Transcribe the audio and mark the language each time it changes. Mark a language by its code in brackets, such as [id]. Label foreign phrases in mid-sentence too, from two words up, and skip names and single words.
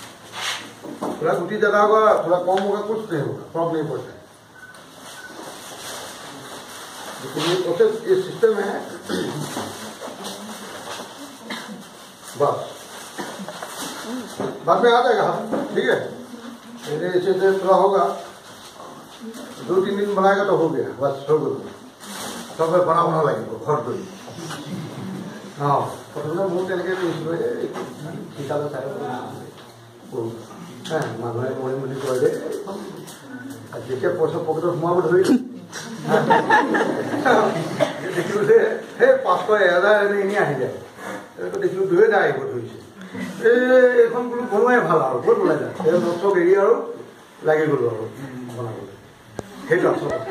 [hi] थोड़ा गुटी ज़्यादा होगा थोड़ा कम होगा कुछ नहीं होगा फर्क नहीं पड़ता है प्रोसेस ये सिस्टम है बस बाद में आ जाएगा ठीक है मेरे ऐसे थोड़ा होगा 2-3 दिन बनाएगा तो हो गया बस हो गया सब बना लगे घर तो हाँ प्रथम बहुत तेलके हिसाब से [as] মানুহে মৰিম বুলি কয় যে যেতিয়া পইচা পকেটত সোমাব ধৰিলোঁ দেখিলোঁ যে সেই 500-1000 এনেই আহি যায় দেখিলোঁ 2000 আহিব ধৰিছে এইখন বোলো বনোৱাই ভাল আৰু ক'ত ওলাই যায় সেই চব এৰি আৰু লাগি গ'লোঁ আৰু বনাবলৈ সেইটো আচল